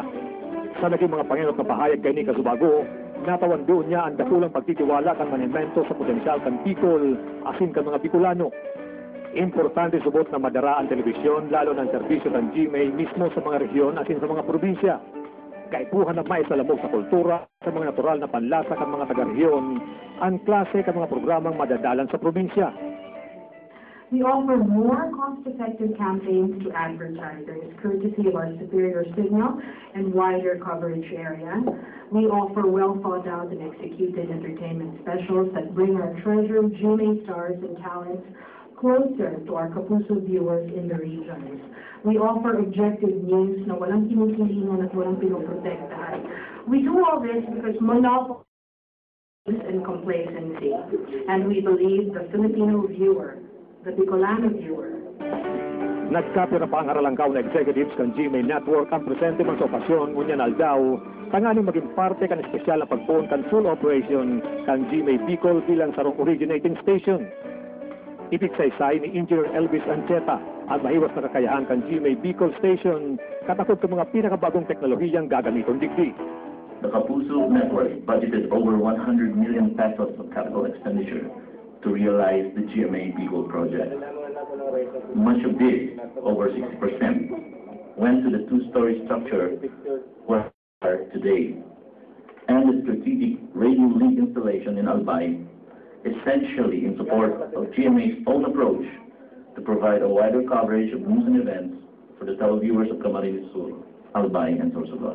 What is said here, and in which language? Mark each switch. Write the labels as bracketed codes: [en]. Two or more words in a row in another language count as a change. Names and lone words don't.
[bik] Sa naging mga panginot na pahayag kay ni Kasubago, natawan doon niya ang dakulang pagtitiwala kan manimento sa potensyal kan Bicol asin kan mga Bicolano. Importante subot na madara ang telebisyon lalo ng serbisyo ng GMA mismo sa mga rehiyon asin sa mga probinsya. Kaipuhan na may salamog sa kultura, sa mga natural na panlasa kan mga taga-rehiyon, ang klase kan mga programang madadalan sa probinsya. [en] We offer more cost-effective campaigns to advertisers, courtesy of our superior signal and wider coverage area. We offer well-thought-out and executed entertainment specials that bring our treasured GMA stars and talents closer to our Kapuso viewers in the regions. We offer objective news [tl] na walang kinikilingan at walang pinoprotektahan. [en] We do all this because monopoly and complacency, and we believe the Filipino viewer, the Bicolano viewer. [bik] Nagkapira pa ang haralangkaw na executives kan GMA Network ang presente man sa okasyon ngunyan Aldao, tanganing maging parte kan espesyal na pagpuon kan [en] full operation [bik] kan GMA Bicol bilang sarong [en] originating station. [bik] Ipigsaysay ni Engineer Elvis Ancheta ang mahiwas na kakayahan kan GMA Bicol Station katakot ng mga pinakabagong teknolohiyang gagamiton digdi. [en] The Kapuso Network budgeted over 100 million pesos of capital expenditure to realize the GMA Bicol project. Much of this, over 60%, went to the two-story structure where we are today, and the strategic radio link installation in Albay, essentially in support of GMA's own approach to provide a wider coverage of news and events for the televiewers of Camarines Sur, Albay, and Sorsogon.